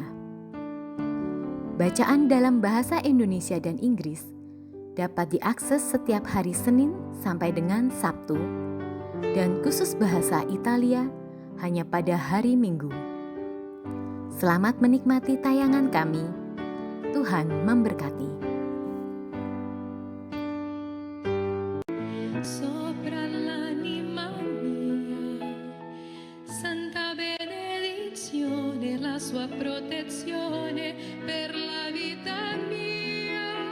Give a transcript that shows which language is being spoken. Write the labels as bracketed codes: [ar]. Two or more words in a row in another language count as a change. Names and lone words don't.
[id] Bacaan dalam bahasa Indonesia dan Inggris dapat diakses setiap hari Senin sampai dengan Sabtu, dan khusus bahasa Italia hanya pada hari Minggu. Selamat menikmati tayangan kami. Tuhan memberkati. [it] Sopra l'anima mia, santa benedizione, la sua protezione per la vita mia.